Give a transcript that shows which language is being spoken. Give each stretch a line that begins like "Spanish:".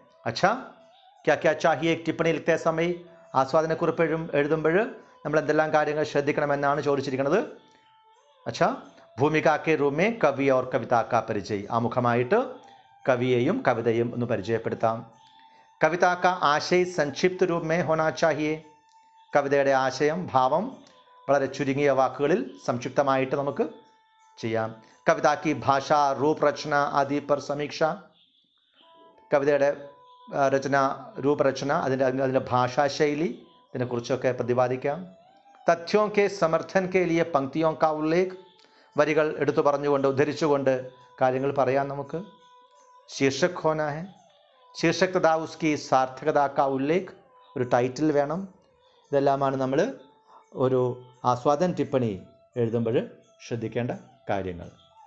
Hindi: अच्छा, क्या क्या चाहिए एक टिप्पणी लिखते समय,
Malayalam: ആസ്വാദനക്കുറിപ്പ് എഴുതുമ്പോൾ നമ്മൾ എന്തെല്ലാം കാര്യങ്ങൾ ശ്രദ്ധിക്കണമെന്നാണ് ചോദിച്ചിരിക്കുന്നത്.
Hindi: अच्छा, भूमिका के रूप में कवि और कविता का परिचय,
Malayalam: ആമുഖമായിട്ട് കവിയെയും കവിതയും ഒന്ന് പരിചയപ്പെടുത്താം.
Hindi: कविता का आशय संक्षिप्त रूप में होना चाहिए.
Malayalam: കവിതയുടെ ആശയം, ഭാവം വളരെ ചുരുങ്ങിയ വാക്കുകളിൽ സംക്ഷിപ്തമായിട്ട് നമുക്ക് ചെയ്യാം. കവിത
Hindi: की भाषा, रूप रचना आदि पर समीक्षा,
Malayalam: കവിതയുടെ രചന, രൂപരചന, അതിൻ്റെ ഭാഷാശൈലി, ഇതിനെക്കുറിച്ചൊക്കെ പ്രതിപാദിക്കാം.
Hindi: तथ्यों के समर्थन के लिए पंक्तियों का उल्लेख,
Malayalam: വരികൾ എടുത്തു പറഞ്ഞുകൊണ്ട് ഉദ്ധരിച്ചുകൊണ്ട് കാര്യങ്ങൾ പറയാം നമുക്ക്.
Hindi: शीर्षक होना है, शीर्षक तथा उसकी सार्थकता का उल्लेख,
Malayalam: ഒരു ടൈറ്റിൽ വേണം. ഇതെല്ലാമാണ് നമ്മൾ ഒരു ആസ്വാദന ടിപ്പണി എഴുതുമ്പോൾ ശ്രദ്ധിക്കേണ്ട കാര്യങ്ങൾ.